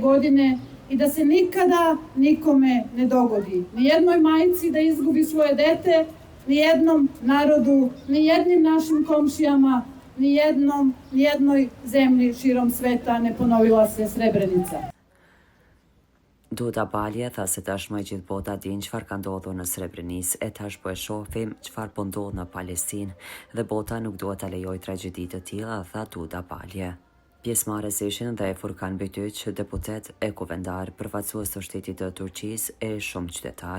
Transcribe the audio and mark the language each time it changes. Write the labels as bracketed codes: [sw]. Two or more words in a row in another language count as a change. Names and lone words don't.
[bs] godine i da se nikada nikome ne dogodi. Ni jednoj majci da izgubi svoje dete, ni jednom narodu, ni jednim našim komšijama, ni jednoj zemlji širom sveta ne ponovila se Srebrenica. [sq] Duda Balje tha se tashmë gjithë bota din çfarë ka ndodhur në Srebrenicë, e tash po e shohim çfarë po ndodh në Palestinë dhe bota nuk duhet ta lejojë tragjedi të tilla, tha Duda Balje. Pjesëmarrës ishin dhe Furkan Bytyç, deputet e kuvendar, përfaqësues të shtetit të Turqisë e shumë qytetar.